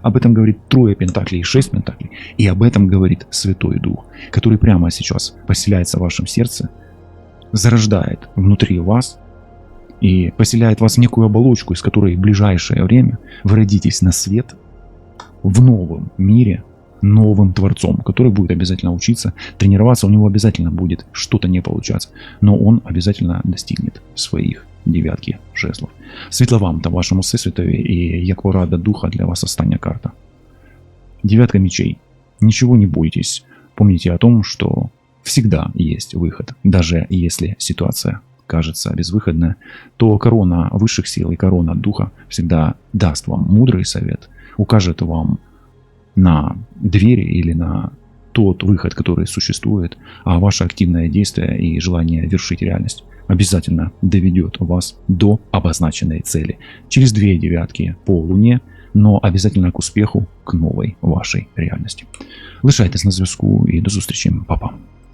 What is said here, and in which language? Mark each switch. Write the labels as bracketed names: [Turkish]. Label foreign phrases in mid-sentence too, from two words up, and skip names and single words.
[Russian] Об этом говорит трое пентаклей и 6 пентаклей. И об этом говорит Святой Дух, который прямо сейчас поселяется в вашем сердце, зарождает внутри вас и поселяет вас в некую оболочку, из которой в ближайшее время вы родитесь на свет в новом мире, новым творцом, который будет обязательно учиться, тренироваться, у него обязательно будет что-то не получаться, но он обязательно достигнет своих 9 жезлов. [Ukrainian] Світла вам та вашому всесвітові, і як порада духа для вас остання карта. [Russian] 9 мечей. Ничего не бойтесь. Помните о том, что всегда есть выход, даже если ситуация кажется безвыходная, то корона высших сил и корона духа всегда даст вам мудрый совет, укажет вам на двери или на тот выход, который существует, а ваше активное действие и желание вершить реальность обязательно доведет вас до обозначенной цели. Через 2 девятки по Луне, но обязательно к успеху, к новой вашей реальности. [Ukrainian] Лишайтесь на зв'язку і до зустрічі, па-па.